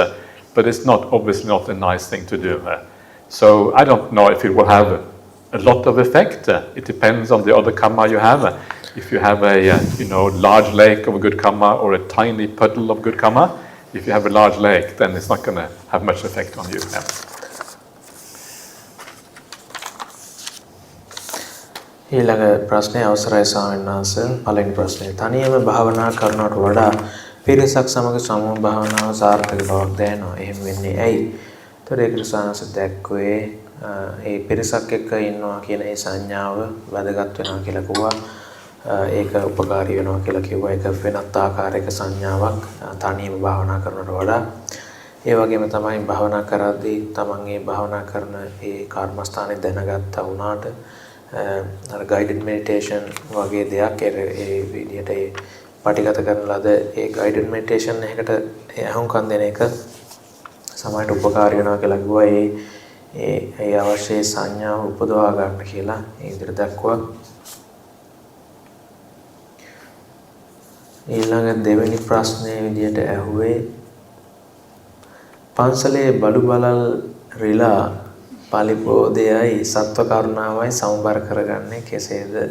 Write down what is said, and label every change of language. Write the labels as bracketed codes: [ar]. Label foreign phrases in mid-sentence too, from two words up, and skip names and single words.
[en] But it's obviously not a nice thing to do. So I don't know if it will have a lot of effect. It depends on the other karma you have. If you have a large lake of good karma or a tiny puddle of good karma, if you have a large lake, then it's not going to have much effect on you. Yeah. [si] ඊළඟ ප්‍රශ්නය අවසරයි ස්වාමීන් වහන්සේ. පළවෙනි ප්‍රශ්නය. තනියම භාවනා කරනවට වඩා පිරිසක් සමග සමූහ භාවනාව සාර්ථක බවක් දැනෙනවා. එහෙම වෙන්නේ ඇයි? ඒතර ඒකට සානස දැක්කුවේ ඒ පිරිසක් එක්ක ඉන්නවා කියන ඒ සංඥාව වැදගත් වෙනවා කියලා කිව්වා. ඒක උපකාරී වෙනවා කියලා කිව්වා. ඒක වෙනත් ආකාරයක සංඥාවක් තනියම භාවනා කරනවට වඩා. ඒ වගේම තමයි භාවනා කරද්දී තමන් ඒ භාවනා කරන ඒ කර්මස්ථානේ දැනගත්තා වුණාට අර [en] guided meditation [si] වගේ දෙයක් ඒ විදිහට ඒ පටිගත කරන ලද ඒ [en] guided meditation [si] එකකට අහුම්කම් දෙන එක සමාජයට උපකාරී වෙනවා කියලා කිව්වා. ඒ අවශ්‍ය සංඥාව උපදවා ගන්න කියලා ඒ විදිහට දක්වුවා. ඊළඟ දෙවෙනි ප්‍රශ්නේ විදිහට ඇහුවේ පන්සලේ බලු බලල් රිලා පලිපෝදයයි සත්ව කරුණාවයි සමබර කරගන්නේ කෙසේද?